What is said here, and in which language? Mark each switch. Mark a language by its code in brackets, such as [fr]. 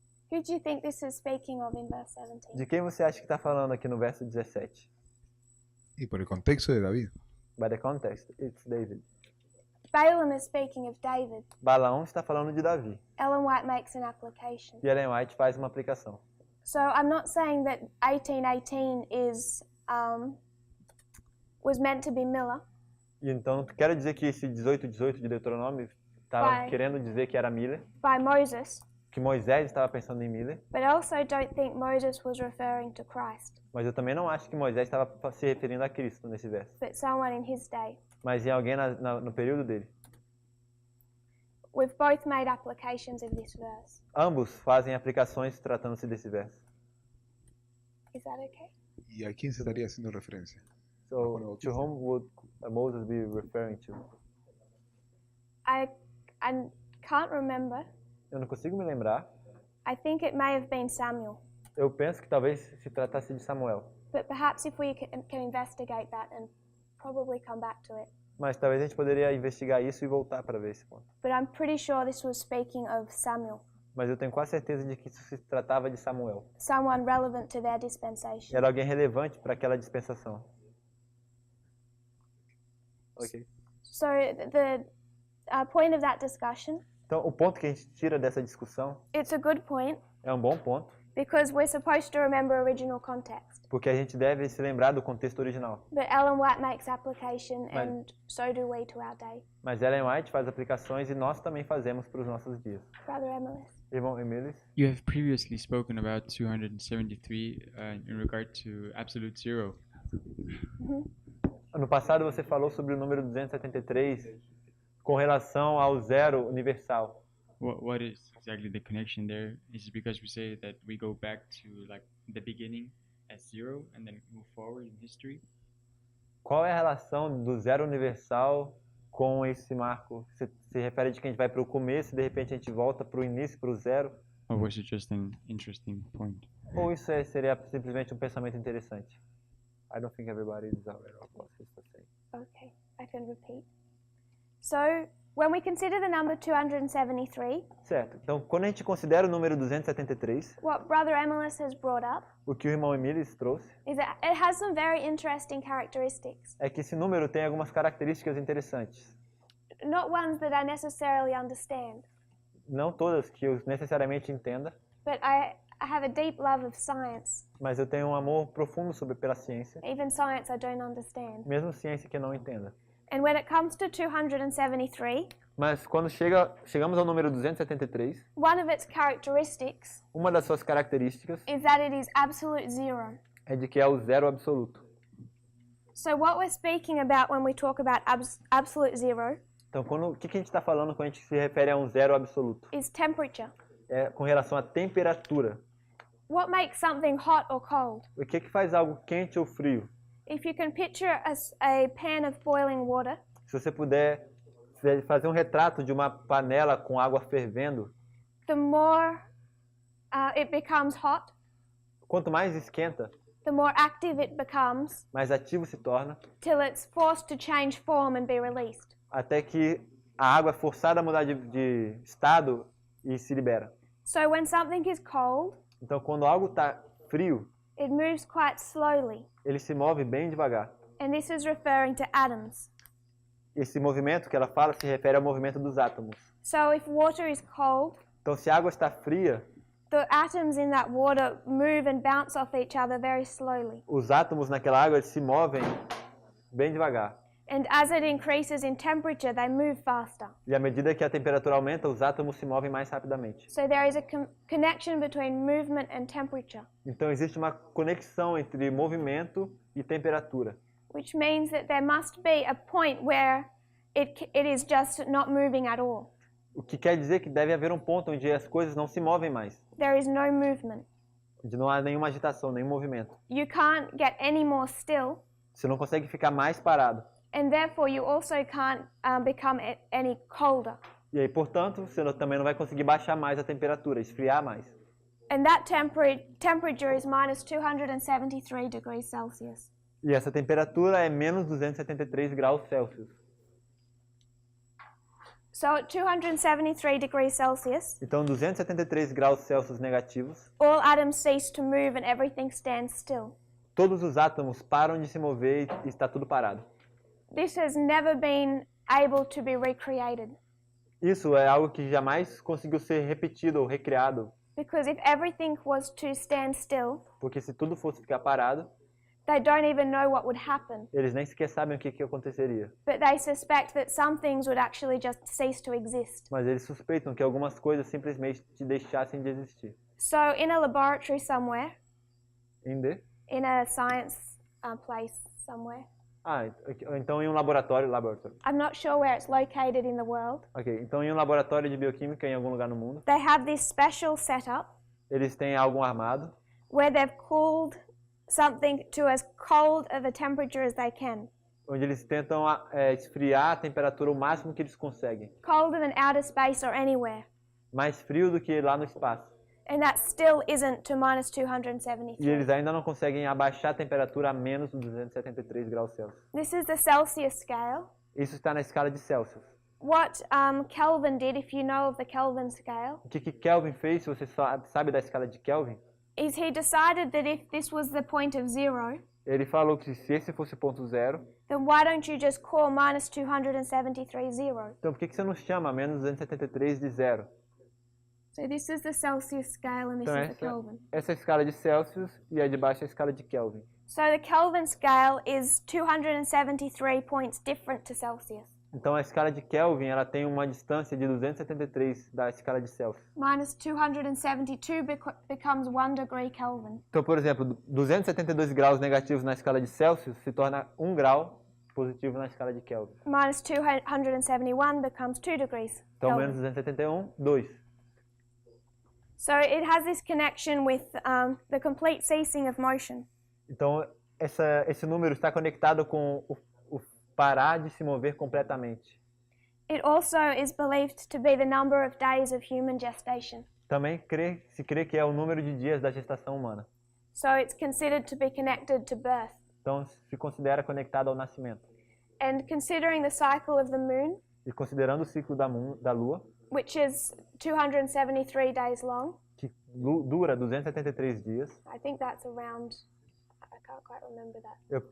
[en] Who do you think this is speaking of in verse 17? [pt] De quem você acha que está falando aqui no verso 17? [es] Y por el contexto de David. [en] By the context, it's David. Balaam is speaking of David. [pt] Balaão está falando de Davi. [en] Ellen White makes an application. [pt] E Ellen White faz uma aplicação. [en] So I'm not saying that 18:18 is was meant to be Miller, [pt] E então, quero dizer que esse 18:18 de Deuteronômio estava Vai. querendo dizer que era Miller, [en] by Moses, [pt] que Moisés estava pensando em Miller, [en] but I also don't think Moses was referring to Christ, [pt] mas eu também não acho que Moisés estava se referindo a Cristo nesse verso, [en] but someone in his day. [pt] mas em alguém no período dele. [en] We've both made applications of this verse. [pt] Ambos fazem aplicações tratando-se desse verso. [en] Is that okay? [es] ¿Y a quién se estaría haciendo referencia? [en] So, to whom would Moses be referring to? I can't remember. [pt] Eu não consigo me lembrar. [en] I think it may have been Samuel, [pt] Eu penso que talvez se tratasse de Samuel, [en] but perhaps if we can investigate that and probably come back to it. [pt] mas talvez a gente poderia investigar isso e voltar para ver esse ponto. [en] But I'm pretty sure this was speaking of Samuel, [pt] Mas eu tenho quase certeza de que isso se tratava de Samuel. [en] someone relevant to their dispensation. [pt] Era alguém relevante para aquela dispensação. [en] Ok. So the point of that discussion, [pt] Então, o ponto que a gente tira dessa discussão [en] it's a good point [pt] é um bom ponto, [en] because we're supposed to remember original context. [pt] porque a gente deve se lembrar do contexto original. [en] But Ellen White makes application, Right. and so do we to our day. [pt] Mas Ellen White faz aplicações e nós também fazemos para os nossos dias. [en] Brother Emily. [pt] Irmão Emilis, [en] You have previously spoken about 273 in regard to absolute zero. [pt] No passado você falou sobre o número 273 com relação ao zero universal. [en] What is exactly the connection there? Is it because we say that we go back to like the beginning as zero and then move forward in history? [pt] Qual é a relação do zero universal com esse marco? Você se refere de que a gente vai para o começo e de repente a gente volta para o início, para o zero? [en] Or was it just an interesting point? [pt] Ou isso seria simplesmente um pensamento interessante? [en] I don't think everybody is aware of what he's saying. Okay, I can repeat. So, when we consider the number 273, [pt] Certo. Então, quando a gente considera o número 273, [en] what Brother Emilus has brought up [pt] o que o irmão Emílios trouxe [en] is that it has some very interesting characteristics, [pt] é que esse número tem algumas características interessantes. [en] not ones that I necessarily understand, [pt] Não todas que eu necessariamente entenda, [en] but I have a deep love of science. [pt] mas eu tenho um amor profundo pela ciência, [en] Even science I don't understand. [pt] mesmo ciência que eu não entenda. [en] And when it comes to 273, [pt] Mas quando chegamos ao número 273, [en] one of its characteristics [pt] uma das suas características [en] is that it is absolute zero. [pt] é de que é o zero absoluto. [en] So what we're speaking about when we talk about absolute zero [pt] Então, o que a gente está falando quando a gente se refere a um zero absoluto? [en] is temperature. [pt] É com relação à temperatura. [en] What makes something hot or cold? [pt] O que faz algo quente ou frio? [en] If you can picture a pan of boiling water, [pt] Se você puder fazer um retrato de uma panela com água fervendo, [en] the more it becomes hot, [pt] quanto mais esquenta, [en] the more active it becomes [pt] mais ativo se torna, [en] till it's forced to change form and be released. [pt] até que a água é forçada a mudar de estado e se libera. [en] So when something is cold, [pt] Então, quando algo está frio, [en] it moves quite slowly, [pt] ele se move bem devagar. [en] and this is referring to atoms. [pt] Esse movimento que ela fala se refere ao movimento dos átomos. [en] So if water is cold, [pt] Então, se a água está fria, [en] the atoms in that water move and bounce off each other very slowly. [pt] os átomos naquela água eles se movem bem devagar. [en] And as it increases in temperature, they move faster. [pt] E à medida que a temperatura aumenta, os átomos se movem mais rapidamente. [en] So there is a connection between movement and temperature, [pt] Então, existe uma conexão entre movimento e temperatura. [en] which means that there must be a point where it is just not moving at all. [pt] O que quer dizer que deve haver um ponto onde as coisas não se movem mais. [en] There is no movement. [pt] Onde não há nenhuma agitação, nenhum movimento. [en] You can't get any more still, [pt] Você não consegue ficar mais parado. [en] and therefore you also can't become any colder. [pt] E aí, portanto, você também não vai conseguir baixar mais a temperatura, esfriar mais. [en] And that temperature is minus 273 degrees Celsius. [pt] E essa temperatura é menos 273 graus Celsius. [en] So at 273 degrees Celsius, [pt] Então, 273 graus Celsius negativos, [en] all atoms cease to move and everything stands still. [pt] todos os átomos param de se mover e está tudo parado. [en] This has never been able to be recreated, [pt] Isso é algo que jamais conseguiu ser repetido ou recriado, [en] because if everything was to stand still, [pt] porque se tudo fosse ficar parado, [en] they don't even know what would happen. [pt] eles nem sequer sabem o que aconteceria. [en] But they suspect that some things would actually just cease to exist. [pt] Mas eles suspeitam que algumas coisas simplesmente deixassem de existir. [en] So in a laboratory somewhere, in a science place somewhere, [pt] Então em um laboratório. [en] I'm not sure where it's located in the world, [pt] Ok, então em um laboratório de bioquímica em algum lugar no mundo, [en] they have this special setup [pt] eles têm algo armado, [en] where they've cooled something to as cold of a temperature as they can. [pt] onde eles tentam esfriar a temperatura o máximo que eles conseguem. [en] Colder than outer space or anywhere. [pt] Mais frio do que lá no espaço. [en] And that still isn't to minus [pt] E [en] 273. [pt] eles ainda não conseguem abaixar a temperatura a menos 273 graus Celsius. [en] This is the Celsius scale. [pt] Isso está na escala de Celsius. [en] What Kelvin did, if you know of the Kelvin scale, [pt] O que Kelvin fez, se você sabe da escala de Kelvin? [en] is he decided that if this was the point of zero, [pt] Ele falou que se esse fosse o ponto zero, [en] then why don't you just call minus 273 zero? [pt] então por que você não chama menos 273 de zero? [en] So this is the Celsius scale and this [pt] Então [en] is the Kelvin. [pt] essa é a escala de Celsius e a de baixo é a escala de Kelvin. [en] So the Kelvin scale is 273 points different to Celsius. [pt] Então a escala de Kelvin ela tem uma distância de 273 da escala de Celsius. [en] Minus 272 becomes 1 degree Kelvin. [pt] Então, por exemplo, 272 graus negativos na escala de Celsius se torna 1 grau positivo na escala de Kelvin. [en] Minus 271 becomes 2 degrees [pt] Então, [en] Kelvin. [pt] menos 271, 2. [en] So it has this connection with the complete ceasing of motion. [pt] Então, esse número está conectado com o parar de se mover completamente. [en] It also is believed to be the number of days of human gestation. [pt] Também se crê que é o número de dias da gestação humana. [en] So it's considered to be connected to birth. [pt] Então, se considera conectado ao nascimento. [en] And considering the cycle of the moon, [pt] E considerando o ciclo da Lua, [en] which is 273 days long, [pt] que dura 273 dias, [en] I think that's around, I can't quite remember that.